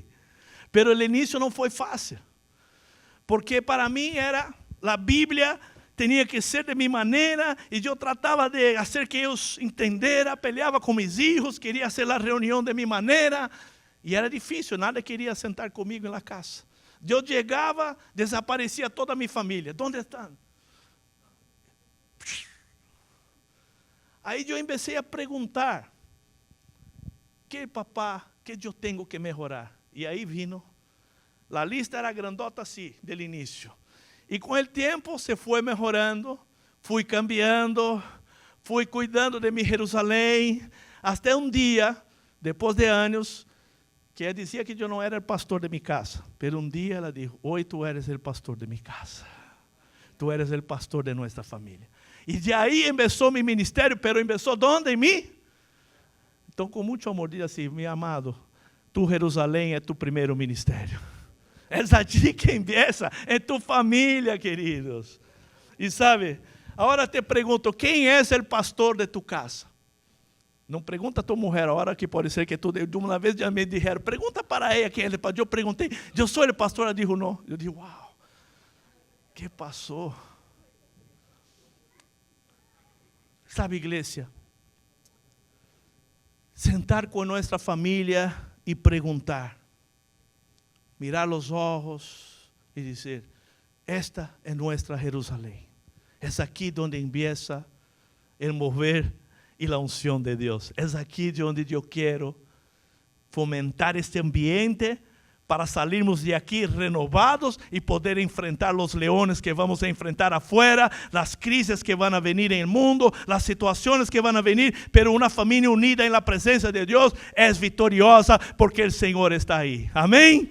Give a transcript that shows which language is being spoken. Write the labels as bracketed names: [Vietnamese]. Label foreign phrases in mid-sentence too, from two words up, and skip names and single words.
[Spanish] Pero el inicio no fue fácil. Porque para mí era, la Biblia tenía que ser de mi manera y yo trataba de hacer que ellos entendieran, peleaba con mis hijos, quería hacer la reunión de mi manera y era difícil, nadie quería sentar conmigo en la casa. Yo llegaba, desaparecía toda mi familia. ¿Dónde están? [Portuguese] Aí eu comecei a perguntar, papá, que eu tenho que melhorar? E aí vino, a lista era grandota assim, do início. E com o tempo se foi melhorando, fui cambiando, fui cuidando de mi Jerusalém, até um dia, depois de anos, que ela dizia que eu não era o pastor de minha casa, mas um dia ela disse, hoje [Spanish] tu eres [Portuguese] o pastor de minha casa, [Spanish] tu eres [Portuguese] o pastor de nossa família. E de aí começou meu ministério, pero começou onde? Em mim? Então, com muito amor, diz assim, meu amado, tu Jerusalém é tu primeiro ministério. [Spanish] É allí que empieza, [Portuguese] é tu família, queridos. E sabe, agora te pergunto, quem é o pastor de tu casa? Não pergunta a tua mulher, a hora que pode ser que tu, de uma vez já me disseram, pergunta para ela quem é o pastor. Eu perguntei, eu sou o pastor? Ela disse, não. Eu disse, uau, que passou? Sabe, igreja, sentar com nossa família e perguntar, mirar os olhos e dizer, esta é nossa Jerusalém, é aqui onde [Spanish] empieza [Portuguese] o mover e a unção de Deus, é aqui de onde eu quero fomentar este ambiente para [Spanish] salirmos de aquí renovados y poder enfrentar los leones que vamos a enfrentar afuera, las crisis que van a venir en el mundo, las situaciones que van a venir, pero una familia unida en la presencia de Dios es victoriosa porque el Señor está ahí. Amén.